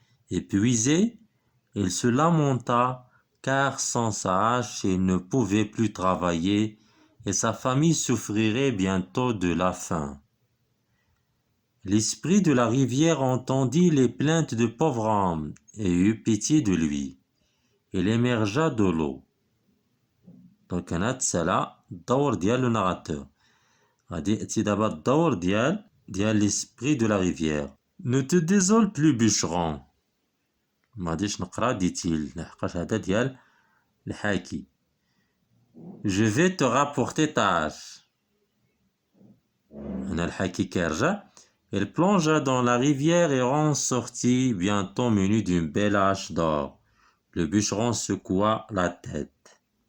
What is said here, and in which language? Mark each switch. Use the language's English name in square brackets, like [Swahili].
[French] Épuisé, il se lamenta, car sans sa hache, il ne pouvait plus travailler et sa famille souffrirait bientôt de la faim. L'esprit de la rivière entendit les plaintes du pauvre homme et eut pitié de lui. Il émergea de l'eau. [Arabic] Donc هنا تسالى الدور ديال لو ناراتور. غادي يأتي دابا الدور ديال [French] l'esprit de la rivière. Ne te désole plus bûcheron. [Arabic] ما غاديش نقرا ديتيل لحقاش هذا ديال الحاكي. [French] Je vais te rapporter ta hache. [Arabic] هنا الحاكي كيرجع. [French] Il plongea dans la rivière et en sortit bientôt muni d'une belle hache d'or. Le bûcheron secoua la tête.